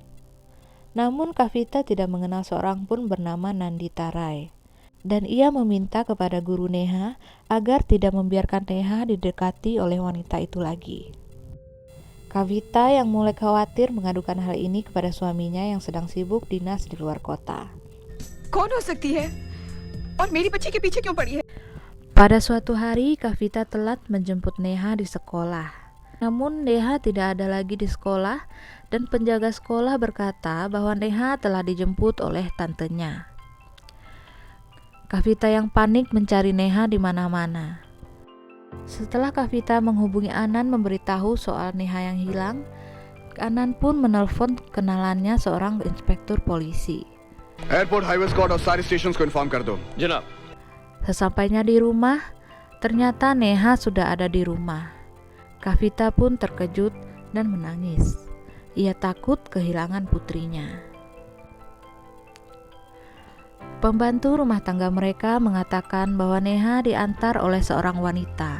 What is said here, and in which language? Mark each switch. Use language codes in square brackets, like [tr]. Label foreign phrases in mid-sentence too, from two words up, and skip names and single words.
[id] Namun Kavita tidak mengenal seorang pun bernama Nandita Rai. Dan ia meminta kepada guru Neha agar tidak membiarkan Neha didekati oleh wanita itu lagi. Kavita yang mulai khawatir mengadukan hal ini kepada suaminya yang sedang sibuk dinas di luar kota. [hi] कौन हो सकती है? और मेरी बच्ची के पीछे क्यों पड़ी है? [id] Pada suatu hari, Kavita telat menjemput Neha di sekolah. Namun Neha tidak ada lagi di sekolah dan penjaga sekolah berkata bahwa Neha telah dijemput oleh tantenya. Kavita yang panik mencari Neha di mana-mana. Setelah Kavita menghubungi Anand memberitahu soal Neha yang hilang, Anand pun menelpon kenalannya seorang inspektur polisi. [en] airport highway squad [hi] और सारी स्टेशंस को इन्फॉर्म कर दो जनाब। [id] Sesampainya di rumah, ternyata Neha sudah ada di rumah. Kavita pun terkejut dan menangis. Ia takut kehilangan putrinya. Pembantu rumah tangga mereka mengatakan bahwa Neha diantar oleh seorang wanita.